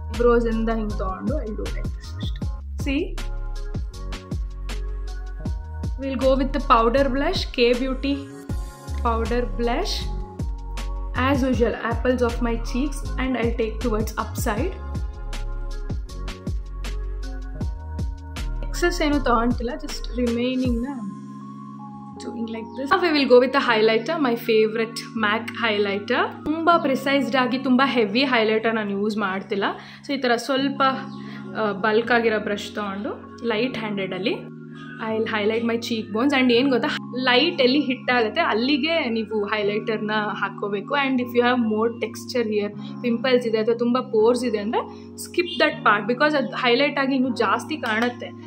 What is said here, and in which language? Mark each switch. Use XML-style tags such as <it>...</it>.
<kn>ಬ್ರೋಸಿಂದ ಹಿಂಗೆ ತೊಗೊಂಡು</kn> <en>I do like this</en> <kn>ಅಷ್ಟೇ.</kn> <en>So will go with the powder blush, K beauty powder blush. As usual apples of my cheeks and I take towards upside.</en> <kn>Excess ಏನು ತೊಗೊಂತಿಲ್ಲ,</kn> <en>Just ರಿಮೈನಿಂಗ್ನ doing like this. Now we will go with the highlighter, my favorite MAC highlighter.</en> <kn>ತುಂಬಾ ಪ್ರಿಸೈಸ್ಡ್ ಆಗಿ ತುಂಬ heavy highlighter ನಾನು use ಮಾಡ್ತಿಲ್ಲ. So ಈ ಥರ ಸ್ವಲ್ಪ bulk ಆಗಿರೋ ಬ್ರಷ್ ತೊಗೊಂಡು light ಹ್ಯಾಂಡೆಡಲ್ಲಿ</kn> <en>I will highlight my cheek bones.</en> <kn>And ಏನು ಗೊತ್ತಾ, ಲೈಟ್ ಎಲ್ಲಿ ಹಿಟ್ ಆಗುತ್ತೆ ಅಲ್ಲಿಗೆ ನೀವು ಹೈಲೈಟರ್ನ ಹಾಕ್ಕೋಬೇಕು.</kn> <en>and if you have more texture here,</en> <kn>pimples ಇದೆ ಅಥವಾ ತುಂಬ ಪೋರ್ಸ್ ಇದೆ ಅಂದರೆ</kn> <en>skip that part, because</en> <kn>ಅದು ಹೈಲೈಟ್ ಆಗಿ ಇನ್ನೂ ಜಾಸ್ತಿ ಕಾಣುತ್ತೆ.</kn>